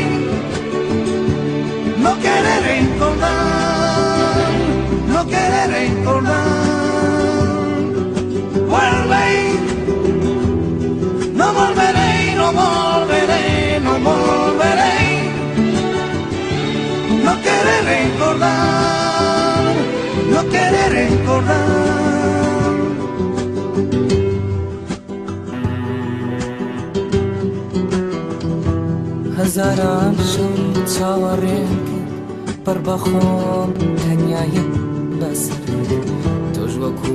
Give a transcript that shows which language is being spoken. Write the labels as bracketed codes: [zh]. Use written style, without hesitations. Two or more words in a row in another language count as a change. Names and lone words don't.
[es] No querré recordar, no querré recordar. Vuelve. No volveré, no volveré, no volveré. No querré recordar, no querré recordar. [ckb] هەزاران شەو چاوەڕێک پڕ بە خۆم تەنیایە بەسەر تۆش وەکو